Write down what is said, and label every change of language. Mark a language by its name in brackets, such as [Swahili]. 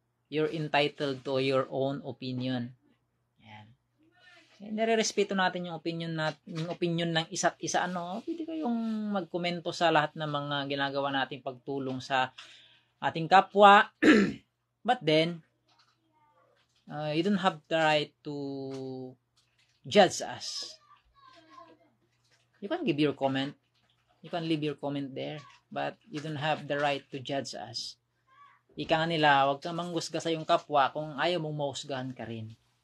[English] You're entitled to your own opinion. [Filipino] Yan. Nire-respeto natin yung opinion ng isa't isa, Pwede kayong magkomento sa lahat ng mga ginagawa nating pagtulong sa ating kapwa. [English] But then, you don't have the right to judge us. You can give your comment. You can leave your comment there. But you don't have the right to judge us. [Filipino] Ika nga nila, huwag kang manghusga sa iyong kapwa kung ayaw mong mahusgahan ka rin.